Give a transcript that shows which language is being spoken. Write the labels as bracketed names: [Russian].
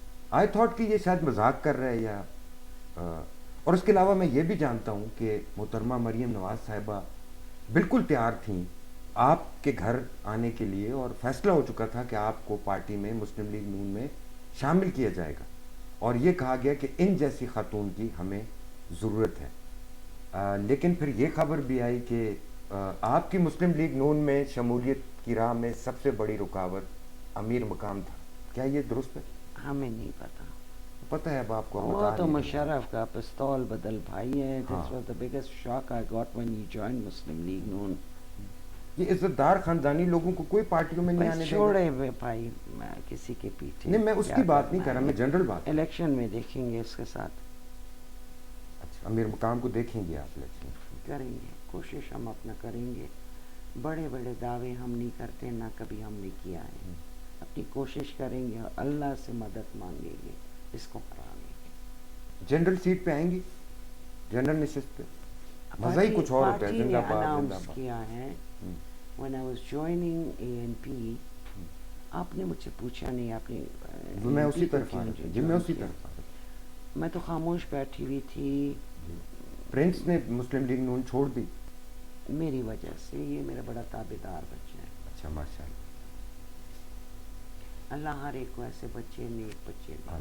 [English] I thought [Urdu] کہ یہ شاید مذاق کر رہے یا اور اس کے علاوہ میں یہ بھی جانتا ہوں کہ محترمہ مریم نواز صاحبہ بالکل تیار تھیں آپ کے گھر آنے کے لیے، اور فیصلہ ہو چکا تھا کہ آپ کو پارٹی میں مسلم لیگ نون میں شامل کیا جائے گا، اور یہ کہا گیا کہ ان جیسی خاتون کی ہمیں ضرورت ہے. لیکن پھر یہ خبر بھی آئی کہ آپ کی مسلم لیگ نون میں شمولیت کی راہ میں سب سے بڑی رکاوٹ امیر مقام تھا. کیا یہ درست ہے؟ ہمیں نہیں پتا. پتہ ہے اب آپ کو؟ وہ تو مشرف کا پستول بدل بھائی ہے. [English] This was the biggest shock I got when you joined Muslim League Noon. [Urdu] یہ عزت دار خاندانی لوگوں کو کوئی پارٹیوں میں نہیں آنے دے گا. چھوڑے ہوئے بھائی، میں کسی کے پیچھے نہیں، میں اس کی بات نہیں کر رہا، میں جنرل بات. الیکشن میں دیکھیں گے اس کے ساتھ. اچھا، امیر مقام کو دیکھیں گے آپ الیکشن؟ کریں گے، کوشش ہم اپنا کریں گے. بڑے بڑے دعوے ہم نہیں کرتے، نہ کبھی ہم نے کیا ہے. اپنی کوشش کریں گے اور اللہ سے مدد مانگیں گے اس کو ہرانے کی. جنرل سیٹ پہ آئیں گی، جنرل نشست پہ مزہ ہی کچھ اور ہوتا ہے. پارٹی نے اناؤنس کیا ہے [English] when I was joining ANP. [Urdu] آپ نے مجھ سے پوچھا نہیں، آپ نے میں اسی طرف آ رہا. جی میں اسی طرف آ رہا. میں تو خاموش بیٹھی ہوئی تھی. پرنس نے مسلم لیگ نون چھوڑ دی میری وجہ سے. یہ میرا بڑا تابعدار بچہ ہے. اچھا ماشاء اللہ. اللہ ہر ایک کو ایسے بچے، نیک بچے.